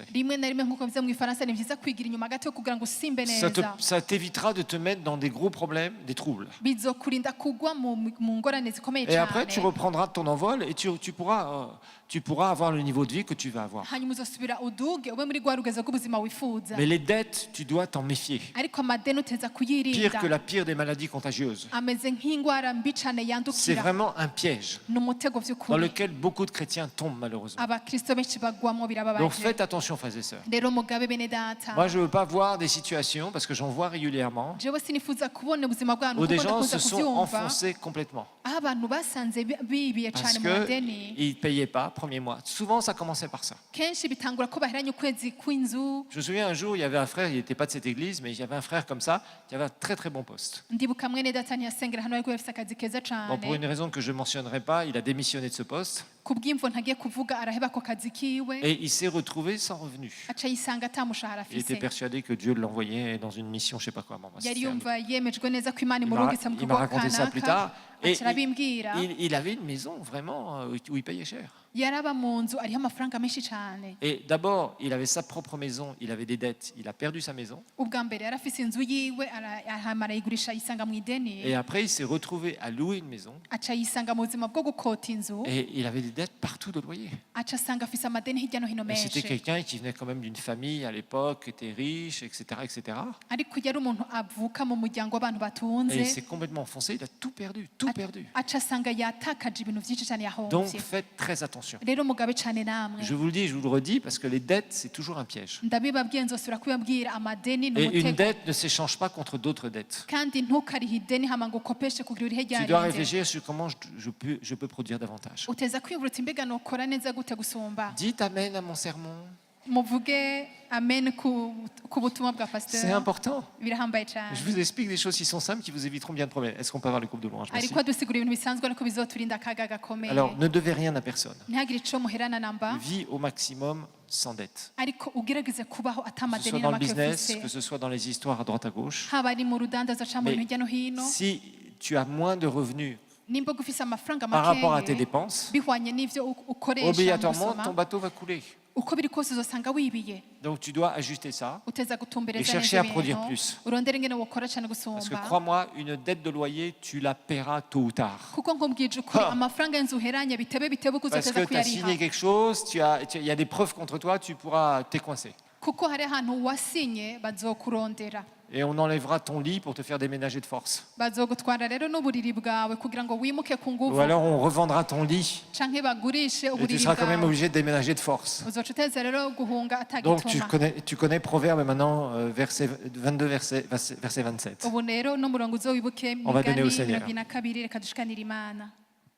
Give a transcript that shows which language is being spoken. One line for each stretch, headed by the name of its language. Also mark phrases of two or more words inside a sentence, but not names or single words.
Rundi: rimwe na rimwe nk'uko bivuze mu ifaransa ni byiza kwigira inyuma gato kugira ngo usimbe neza
French: Ça t'évitera de te mettre dans des gros problèmes, des troubles.
Rundi: bizokurinda kugwa mu ngorane zikomeye
French: Et après, tu
Rundi: cyane
French: reprendras ton envol et tu pourras avoir le niveau de vie que tu vas avoir.
Rundi: hanyuma uzosubira uduge ube muri rwa rugezo rw'ubuzima wifuza
French: Mais les dettes, tu dois t'en méfier.
Rundi: ariko amadeni uteza
French: Pire
Rundi: kuyirinda
French: que la pire des maladies contagieuses.
Rundi: ameze nk'indwara mbi cyane
French: C'est
Rundi: yandukira
French: vraiment un piège
Rundi: ni umutego
French: dans
Rundi: by'ukuri
French: lequel beaucoup de chrétiens tombent malheureusement.
Rundi: abakristo benshi bagwamo
French: Donc
Rundi: birababaje
French: faites attention, frères et sœurs.
Rundi: rero mugabe bene data
French: Moi, je ne veux pas voir des situations, parce que j'en vois régulièrement,
Rundi: jewe sinifuza kubona ubuzima bwanyu
French: où des
Rundi: kuko
French: gens
Rundi: ndakunze
French: se sont
Rundi: kubyumva
French: enfoncés complètement.
Rundi: aho abantu basanze bibiye
French: Parce
Rundi: cyane mu madeni
French: qu'ils ne payaient pas, premier mois. Souvent, ça commençait par ça.
Rundi: kenshi bitangura ko baheranye ukwezi kw'inzu
French: Je me souviens un jour, il y avait un frère, il n'était pas de cette église, mais il y avait un frère comme ça, qui avait un très très bon poste.
Rundi: ndibuka mwene data ntiyasengera hano ariko yafise akazi keza
French: Bon, pour
Rundi: cyane
French: une raison que je ne mentionnerai pas, il a démissionné de ce poste
Rundi: ku bw'imvo ntagiye kuvuga araheba ako kazi kiwe
French: et il s'est retrouvé sans revenu.
Rundi: aca yisanga ata mushahara
French: Il était
Rundi: afise
French: persuadé que Dieu l'envoyait dans une mission, je ne sais pas quoi. Bon,
Rundi: yari
French: c'était un-
Rundi: yumva yemejwe neza ko imana
French: il m'a
Rundi: imurungitse mu
French: il m'a
Rundi: kigo
French: raconté ça plus tard.
Rundi: kanaka
French: Et
Rundi: aca arabimbwira
French: il avait une maison vraiment où il payait cher.
Rundi: yaraba mu nzu ariho amafaranga menshi cyane
French: Et d'abord, il avait sa propre maison, il avait des dettes, il a perdu sa maison.
Rundi: ubwa mbere yari afise inzu yiwe hama arayigurisha yisanga mu ideni
French: Et après, il s'est retrouvé à louer une maison
Rundi: aca yisanga mu buzima bwo gukota inzu
French: et il avait des dettes partout de loyer.
Rundi: aca asanga afise amadeni hirya no hino
French: Et c'était
Rundi: menshi
French: quelqu'un qui venait quand même d'une famille à l'époque, qui était riche, etc. etc.
Rundi: ariko yari umuntu avuka mu muryango w'abantu
French: Et
Rundi: batunze
French: il s'est complètement enfoncé, il a tout perdu, tout perdu.
Rundi: aca asanga yatakaje ibintu byinshi cyane
French: Donc
Rundi: yahombye
French: faites très attention.
Rundi: rero mugabe cyane namwe
French: Je vous le dis, je vous le redis, parce que les dettes, c'est toujours un piège.
Rundi: ndabibabwiye nzosubira kubibabwira amadeni ni
French: Et une
Rundi: umutego
French: dette ne s'échange pas contre d'autres dettes.
Rundi: kandi ntukarihe ideni hama ngo ukopeshe kugira urihe
French: Tu dois
Rundi: ryarenze
French: réfléchir sur comment je peux produire davantage.
Rundi: uteza kwiyubura uti mbega nokora neza gute gusumba
French: Dites amen à mon sermon.
Rundi: muvuge amen ku butumwa bwa C'est pasteur
French: important.
Rundi: birahambaye cyane
French: Je vous explique des choses qui sont simples qui vous éviteront bien de problèmes. Est-ce qu'on peut avoir le groupe de louange? Merci.
Rundi: ariko adusigura ibintu bisanzwe ariko bizoturinda akaga gakomeye
French: Alors, ne devez rien à personne.
Rundi: ntihagire icyo muherana namba
French: Vis au maximum sans dette.
Rundi: ariko ugerageze kubaho
French: Que ce
Rundi: atamadeni
French: soit dans le
Rundi: n'amake
French: business,
Rundi: ufise
French: que ce soit dans les histoires à droite à gauche.
Rundi: haba ari mu rudandaza cyangwa mu
French: Mais
Rundi: bintu hirya no hino
French: si tu as moins de revenus
Rundi: nimba ufise amafaranga
French: par rapport à tes
Rundi: makeye
French: dépenses,
Rundi: bihwanye n'ivyo ukoresha mu
French: obligatoirement, ton
Rundi: gusoma
French: bateau va couler.
Rundi: uko biri kose uzosanga wibiye
French: Donc, tu dois ajuster ça.
Rundi: uteza
French: Et
Rundi: gutumbereza
French: chercher
Rundi: neza
French: à produire
Rundi: ibintu
French: plus.
Rundi: urondera ingene wokora cyane
French: Parce que
Rundi: gusumba
French: crois-moi, une dette de loyer, tu la paieras tôt ou tard.
Rundi: kuko nkubwije ukuri Ha. amafaranga y'inzu uheranye bitebe uko
French: Parce
Rundi: uzoteza
French: que tu as
Rundi: kuyariha
French: signé quelque chose, il y a des preuves contre toi, tu pourras t'écoincer.
Rundi: kuko hari ahantu wasinye bazokurondera
French: Et on enlèvera ton lit pour te faire déménager de force.
Rundi: bazogutwara rero n'uburiri bwawe kugira ngo wimuke ku
French: Ou
Rundi: nguvu
French: alors on revendra ton lit
Rundi: canke bagurishe
French: et tu
Rundi: uburiri
French: seras quand même
Rundi: bwawe
French: obligé de déménager de force.
Rundi: uzoca uteza rero guhunga
French: Donc
Rundi: atagituma
French: tu connais Proverbe maintenant, verset 22, verset 27.
Rundi: ubu rero n'umurongo uzowibuke
French: On va donner au
Rundi: migani
French: Seigneur.
Rundi: 22 reka dushikanire imana